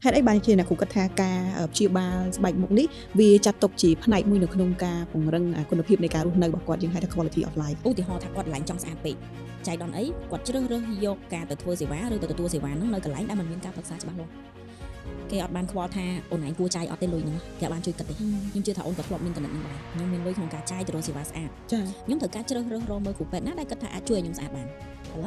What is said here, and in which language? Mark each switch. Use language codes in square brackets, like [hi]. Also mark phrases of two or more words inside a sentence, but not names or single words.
[km] ហេតុអីបានជាអ្នកគ្រូគិតថាការព្យាបាលស្បែកមុខនេះវាចាត់ទុកជាផ្នែកមួយនៅក្នុងការពង្រឹងគុណភាពនៃការរស់នៅរបស់គាត់យើងហៅថា [en] quality of life [km] ឧទាហរណ៍ថាគាត់ឡើងចង់ស្អាតពេកចៃដន្យអីគាត់ជ្រើសរើសយកការទៅធ្វើសេវាឬទៅទទួលសេវាហ្នឹងនៅកន្លែងដែលมันមានការប្រឹក្សាច្បាស់លាស់គេអត់បានខ្វល់ថាអូនឯងគួរចាយអត់ទេលុយហ្នឹងគេបានជួយគិតទេខ្ញុំជឿថាអូនក៏ធ្លាប់មានចំណុចហ្នឹងដែរខ្ញុំមានលុយក្នុងការចាយទៅរកសេវាស្អាត ចា ខ្ញុំត្រូវការជ្រើសរើសរកមើលគ្រូពេទ្យណាដែលគិតថាអាចជួយឲ្យខ្ញុំស្អាតបានផលិត